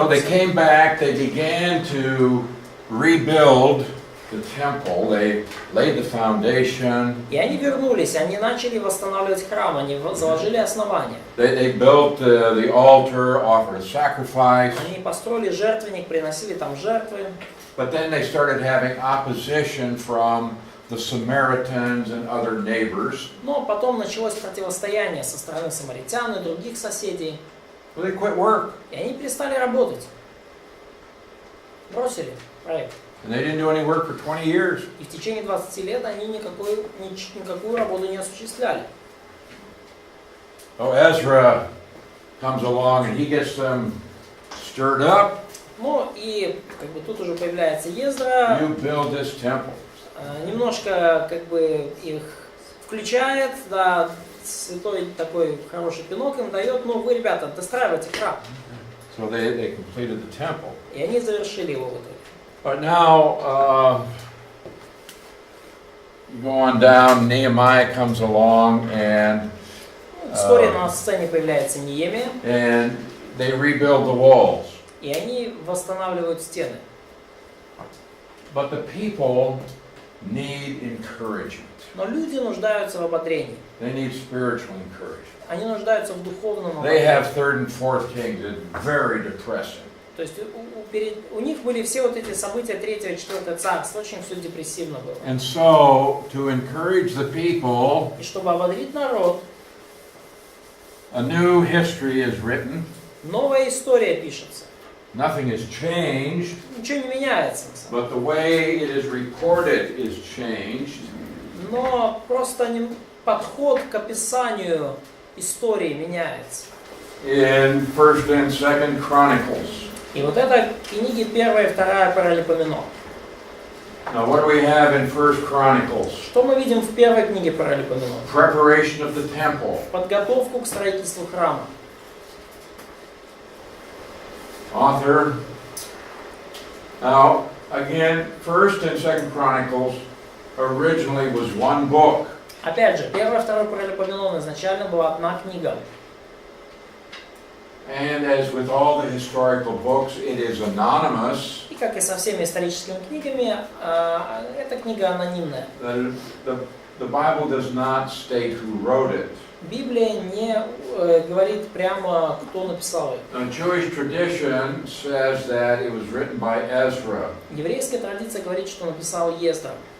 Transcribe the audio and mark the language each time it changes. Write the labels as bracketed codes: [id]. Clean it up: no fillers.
[en] So they [ru] Иерусалим. [en] came back, they began to rebuild the temple, they laid the foundation, [ru] И они вернулись, они начали восстанавливать храм, они заложили основания. [en] they built the altar, offered a sacrifice, [ru] Они построили жертвенник, приносили там жертвы. [en] but then they started having opposition from the Samaritans and other neighbors. [ru] Но потом началось противостояние со стороны самаритян и других соседей. [en] So they quit work, [ru] И они перестали работать. Бросили проект. [en] and they didn't do any work for 20 years. [ru] И в течение 20 лет они никакую работу не осуществляли. [en] So Ezra comes along and he gets them stirred up. [ru] Ну и как бы тут уже появляется Ездра, [en] You build this temple. [ru] немножко как бы их включает, да, святой такой хороший пинок им дает, ну вы, ребята, достраивайте храм. [en] So they completed the temple. [ru] И они завершили его в итоге. [en] But now, go on down, Nehemiah comes along and [ru] Вскоре на сцене появляется Неемия, [en] they rebuild the walls. [ru] и они восстанавливают стены. [en] But the people need encouragement. [ru] Но люди нуждаются в ободрении. [en] They need spiritual encouragement. [ru] Они нуждаются в духовном [en] They have 3rd and 4th kings. It's very depressing. [ru] То есть у них были все вот эти события 3-го и 4-го царства, очень все депрессивно было. [en] And so, to encourage the people, [ru] И чтобы ободрить народ, [en] a new history is written. [ru] новая история пишется. [en] Nothing has changed, [ru] Ничего не меняется, на самом [en] but the way it is reported is changed. [ru] деле. Но просто подход к описанию истории меняется. [en] In 1st and 2nd Chronicles. [ru] И вот это книги 1 и 2 Паралипоменон. [en] Now, what do we have in 1st Chronicles? [ru] Что мы видим в первой книге Паралипоменон? [en] Preparation of the temple. [ru] Подготовку к строительству храма. [en] Author. Now, again, 1st and 2nd Chronicles originally was one book. [ru] Опять же, 1 и 2 Паралипоменон изначально была одна книга. [en] And as with all the historical books, it is anonymous. [ru] И как и со всеми историческими книгами, эта книга анонимная. [en] The Bible does not state who wrote it. [ru] Библия не говорит прямо, кто написал ее. [en] Now, Jewish tradition says that it was written by Ezra. [ru] Еврейская традиция говорит, что написал Ездра.